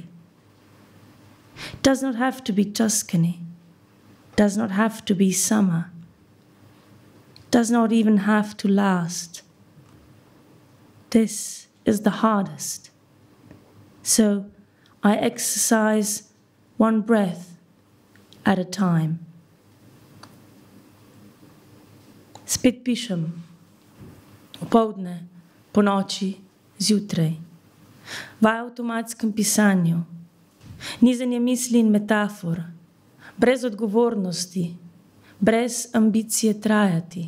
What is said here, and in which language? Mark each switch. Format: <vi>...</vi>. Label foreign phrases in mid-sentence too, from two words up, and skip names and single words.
<en>Does not have to be Tuscany, does not have to be summer, does not even have to last. This is the hardest. So I exercise one breath at a time.</en> <sl>Spet pišem, opoldne, po noči, zjutraj. V avtomatskem pisanju, nizanje misli in metafor, brez odgovornosti, brez ambicije trajati.</sl>